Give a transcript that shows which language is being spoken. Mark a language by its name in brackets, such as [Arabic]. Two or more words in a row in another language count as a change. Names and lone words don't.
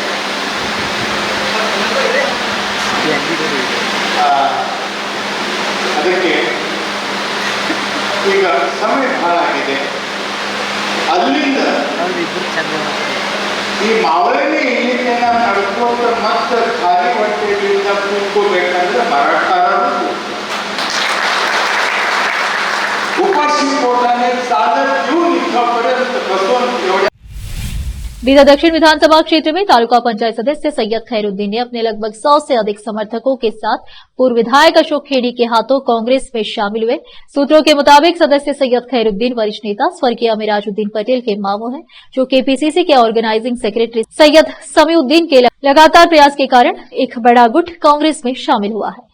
[Kannada] ಅದಕ್ಕೆ ಈಗ ಸಮಯ ಬಹಳ ಆಗಿದೆ, ಅಲ್ಲಿಂದ ಈ ಮಾವಳಿನೇ ಇಲ್ಲಿಂದ ನಾವು ನಡ್ಕೊಂಡು ಮತ್ತೆ ಖಾಲಿ ಹೊಟ್ಟೆಯಿಂದ ಕೂತ್ಕೋಬೇಕಂದ್ರೆ ಮರಾಠಾರರು [Marathi] उपाशी पोटाने चालत येऊन इथपर्यंत बसून एवढ्या। [Hindi] बीदर दक्षिण विधानसभा क्षेत्र में तालुका पंचायत सदस्य सैयद खैरुद्दीन ने अपने लगभग 100 से अधिक समर्थकों के साथ पूर्व विधायक अशोक खेड़ी के हाथों कांग्रेस में शामिल हुए। सूत्रों के मुताबिक सदस्य सैयद खैरुद्दीन वरिष्ठ नेता स्वर्गीय अमीराजुद्दीन पटेल के मामू हैं, जो केपीसीसी के ऑर्गेनाइजिंग सेक्रेटरी सैयद समीउद्दीन के लगातार प्रयास के कारण एक बड़ा गुट कांग्रेस में शामिल हुआ है।